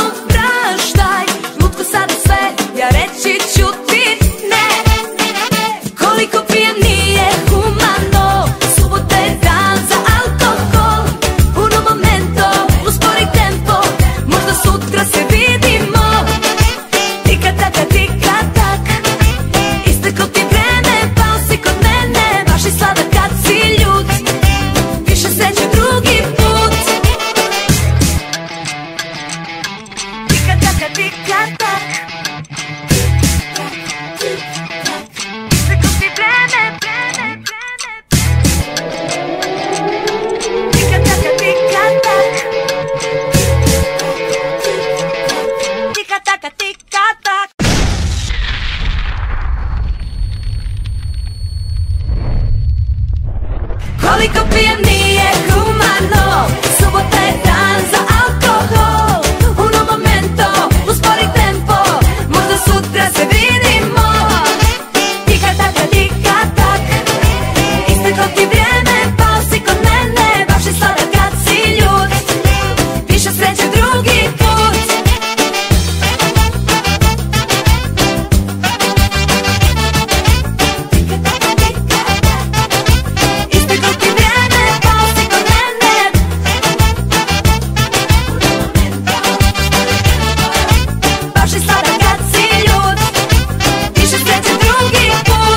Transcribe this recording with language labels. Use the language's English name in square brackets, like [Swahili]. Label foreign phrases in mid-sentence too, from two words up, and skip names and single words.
[Serbian] Praštaj, lutko sada sve, ja reći ću ti ne. Koliko pijem nije humano, subota je dan za alkohol. [Italian] Uno momento, [Serbian] uspori tempo, možda sutra se vidimo. Tika taka, tika tak, isteko ti vreme, pao si kod mene. Baš si sladak kad si ljud, više sreće drugi put. Tika taka, tika tak, isteko ti vreme. Tika taka, tika tak, tika taka, tika tak. Koliko pijem nije humano, subota je dan za alkohol. [Italian] Uno momento, [Serbian] uspori tempo, možda sutra se vidimo. Tika taka, tika tak, isteko ti vrijeme, pao si kod mene. Baš si sladak kad si ljud, više sreće drugi put. Isteko ti vrijeme, pao si kod mene. Baš si sladak kad si ljud, više sreće drugi put.